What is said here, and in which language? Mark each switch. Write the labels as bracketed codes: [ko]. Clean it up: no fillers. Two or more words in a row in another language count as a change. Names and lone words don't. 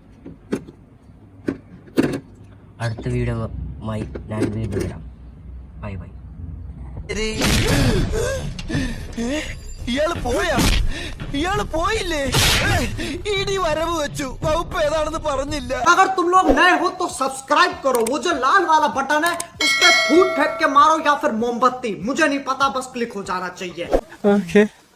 [ml] അടുത്ത വീഡിയോയുമായി ഞാൻ വീണ്ടും വരാം. ബൈ ബൈ. ഇയാള് പോയാ? ഇയാള് പോയില്ലേ? ഇടി വരവ് വെച്ചു. വകുപ്പ് ഏതാണെന്ന് പറഞ്ഞില്ല. [hi] अगर तुम लोग नए हो तो सब्सक्राइब करो. वो जो लाल वाला बटन है उस पर फूट फेंक के मारो या फिर मोमबत्ती, मुझे नहीं पता, बस क्लिक हो जाना चाहिए. Okay.